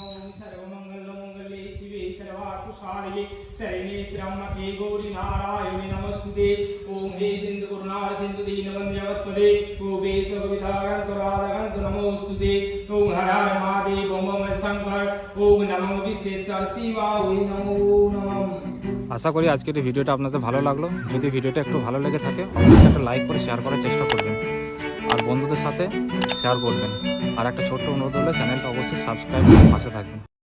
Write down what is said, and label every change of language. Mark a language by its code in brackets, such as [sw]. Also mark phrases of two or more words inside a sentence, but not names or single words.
[sa] ओम सर्वमंगलमंगले शिवे सर्वार्थसाधिके शरण्ये त्र्यंबके गौरी नारायणि नमस्तुते। ओम हे सिंधु करुणा सिंधु दीनबंधुपते गोपे सवितागंतरागंत नमोस्तुते। ओम हर हर महादेव ओम नमः शंकर। ओम नमो विश्वेश्वर शिवाय नमो नमः। [bn] আশা করি আজকের এই ভিডিওটা আপনাদের ভালো লাগলো। যদি ভিডিওটা একটু ভালো লেগে থাকে অবশ্যই একটা লাইক করে শেয়ার করার চেষ্টা করবেন আর বন্ধুদের সাথে শেয়ার করবেন। আর একটা ছোট্ট অনুরোধ হলে চ্যানেলটা অবশ্যই সাবস্ক্রাইব করে পাশে থাকবেন।